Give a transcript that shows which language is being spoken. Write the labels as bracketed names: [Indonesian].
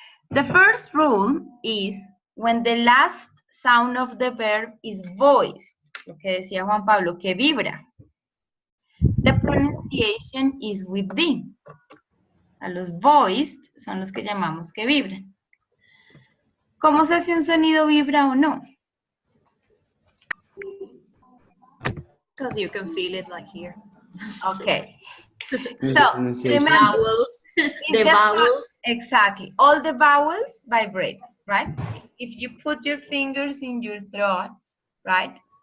[English] The first rule is when the last sound of the verb is voiced. [Spanish] Lo que decía Juan Pablo, que vibra. [English] The pronunciation is with the. [Spanish] A los voiced son los que llamamos que vibran. ¿Cómo sé si un sonido vibra o no? [English] Because you can feel it like here. Okay. The So, pronunciation. remember, Vowels, the vowels. exactly. All the vowels vibrate, right? If you put your fingers in your throat, right?